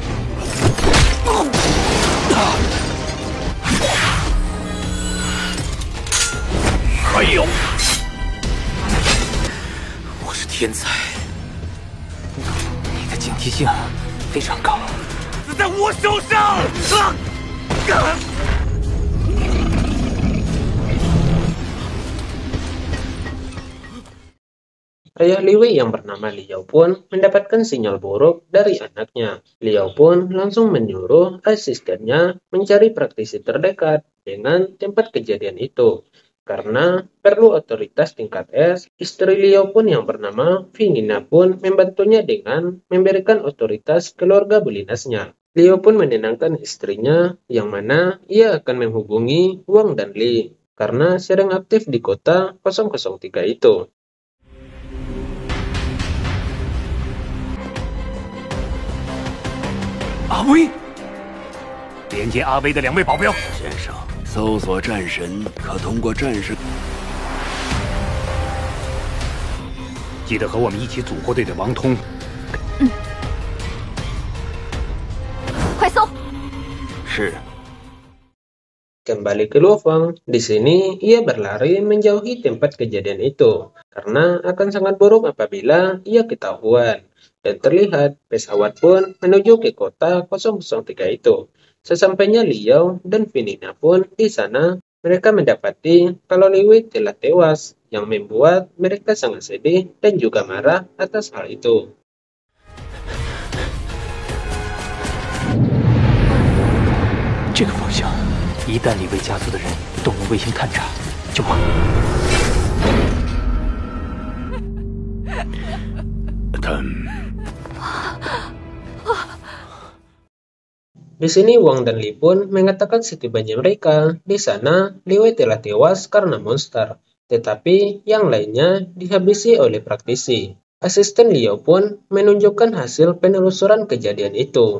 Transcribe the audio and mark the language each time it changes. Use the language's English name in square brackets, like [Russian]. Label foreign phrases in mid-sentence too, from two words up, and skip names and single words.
[Chinese] 还有，我是天才，你的警惕性非常高。死在我手上！ [Indonesian] Ayah Li Wei yang bernama Liao pun mendapatkan sinyal buruk dari anaknya. Liao pun langsung menyuruh asistennya mencari praktisi terdekat dengan tempat kejadian itu. Karena perlu otoritas tingkat S, istri Liao pun yang bernama Finina pun membantunya dengan memberikan otoritas keluarga belinasnya. Liao pun menenangkan istrinya yang mana ia akan menghubungi Wang dan Li karena sedang aktif di kota 003 itu. [Chinese] 阿威，连接阿威的2位保镖。先生，搜索战神可通过战士。记得和我们一起组获队的王通。快搜！是。 [Indonesian] Kembali ke Luo Feng, di sini ia berlari menjauhi tempat kejadian itu karena akan sangat buruk apabila ia ketahuan. Dan terlihat pesawat pun menuju ke kota 003 itu. Sesampainya Liao dan Finina pun di sana, mereka mendapati kalau Li Wei telah tewas, yang membuat mereka sangat sedih dan juga marah atas hal itu. [Chinese] 这个方向，一旦李卫家族的人动用卫星探查，就完。他 [Indonesian] Di sini Wang dan Li pun mengatakan setibanya mereka di sana, Li Wei telah tewas karena monster, tetapi yang lainnya dihabisi oleh praktisi. Asisten Liao pun menunjukkan hasil penelusuran kejadian itu.